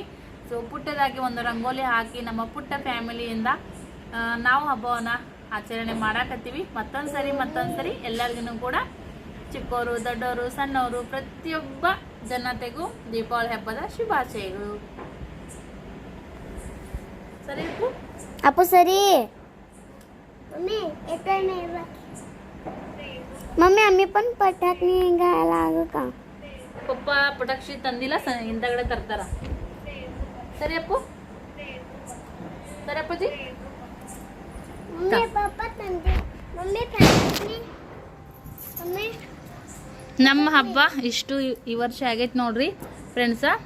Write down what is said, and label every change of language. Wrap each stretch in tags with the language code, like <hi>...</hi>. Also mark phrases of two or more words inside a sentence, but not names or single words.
<kn>ಸೊ ಪುಟ್ಟದಾಗಿ ಒಂದು ರಂಗೋಲಿ ಹಾಕಿ ನಮ್ಮ ಪುಟ್ಟ ಫ್ಯಾಮಿಲಿಯಿಂದ ನಾವು ಹಬ್ಬವನ್ನು ಆಚರಣೆ ಮಾಡಾಕತ್ತೀವಿ. ಮತ್ತೊಂದು ಸರಿ ಎಲ್ಲರಿಗೂ ಕೂಡ ಚಿಕ್ಕವರು ದೊಡ್ಡವರು ಸಣ್ಣವರು ಪ್ರತಿಯೊಬ್ಬ ಜನತೆಗೂ ದೀಪಾವಳಿ ಹಬ್ಬದ ಶುಭಾಶಯಗಳು. ಸರಿ ಅಪ್ಪು ಸರಿ.</kn> <mr>मम्मी आम्ही पण पटाकणी घ्यायला आलो का?</mr> <kn>पप्पा पटाक्षी ತಂದಿಲ್ಲ, ಹಿಂದಗಡೆ ತರ್ತಾರ. ಸರಿ ಅಪ್ಪು, ಸರಿ ಅಪ್ಪಾಜಿ. मम्मी पापा ತಂದೆ. मम्मी ಪಟಾಕಿ. मम्मी ನಮ್ಮ ಹಬ್ಬ ಇಷ್ಟು ಈ ವರ್ಷ ಆಗೈತೆ ನೋಡ್ರಿ ಫ್ರೆಂಡ್ಸ.</kn>